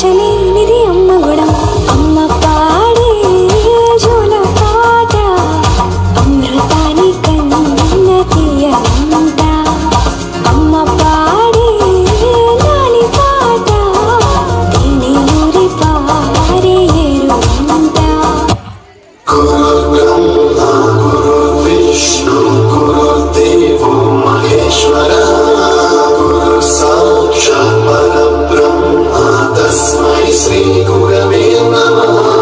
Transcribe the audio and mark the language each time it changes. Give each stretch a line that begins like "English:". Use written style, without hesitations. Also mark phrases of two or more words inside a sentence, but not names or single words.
Telugu: లేనిది అమ్మ గుణం అమ్మ పాడే జోల పాట అమృతాని కన్న తీయనంట అమ్మ పాడే లాలి పాట తేనె ఊరి పారే ఏరువంట
Sanskrit: गुरु ब्रह्म गुरु विष्णु गुरु देवो महेश्वर गुरु साक्षात् परब्रह्म तस्मै श्री गुरवे नमः